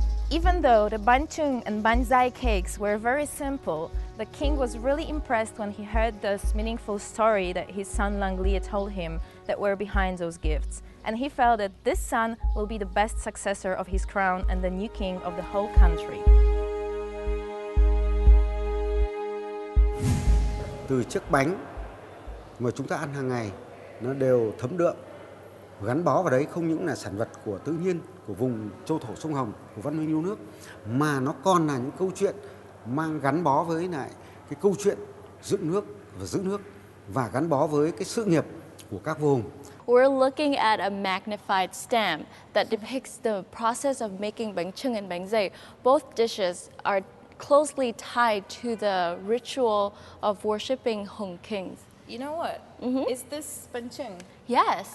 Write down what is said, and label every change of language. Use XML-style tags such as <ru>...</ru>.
<en>Even though the bánh chưng and bánh dày cakes were very simple, the king was really impressed when he heard this meaningful story that his son Lang Lia told him that were behind those gifts. And he felt that this son will be the best successor of his crown and the new king of the whole country.</en> <vi>Từ chiếc bánh mà chúng ta ăn hàng ngày, nó đều thấm đượm, gắn bó vào đấy không những là sản vật của tự nhiên, của vùng châu thổ sông Hồng, của văn minh yêu nước, mà nó còn là những câu chuyện mang gắn bó với lại cái câu chuyện dựng nước và giữ nước, và gắn bó với cái sự nghiệp của các vua hùng.</vi> <en>We're looking at a magnified stamp that depicts the process of making bánh chưng and bánh dày. Both dishes are closely tied to the ritual of worshipping Hung Kings. You know what? Is this bánh chưng? Yes.</en>